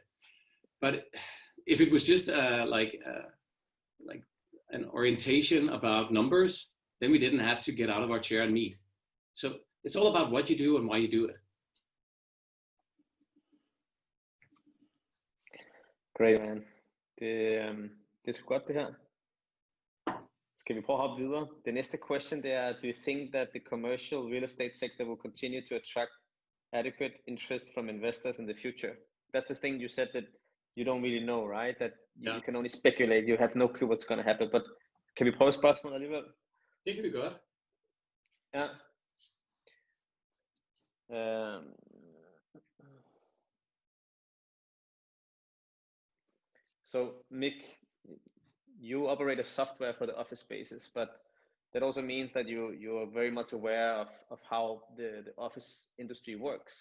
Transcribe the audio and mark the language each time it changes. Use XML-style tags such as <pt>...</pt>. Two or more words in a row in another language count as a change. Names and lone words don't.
<en>But if it was just like an orientation about numbers, then we didn't have to get out of our chair and meet. So it's all about what you do and why you do it. Great, man.</en> <da>Det er sgu godt det her. Skal vi prøve at hoppe videre?</da> <en>The næste question there, do you think that the commercial real estate sector will continue to attract adequate interest from investors in the future? That's the thing you said that you don't really know, right? That you can only speculate. You have no clue what's going to happen.</en> <da>But kan vi prøve spørgsmålet alligevel? Det kan vi godt. Ja.</da> <en>So Mik, you operate a software for the office spaces, but that also means that you are very much aware of how the office industry works.</en>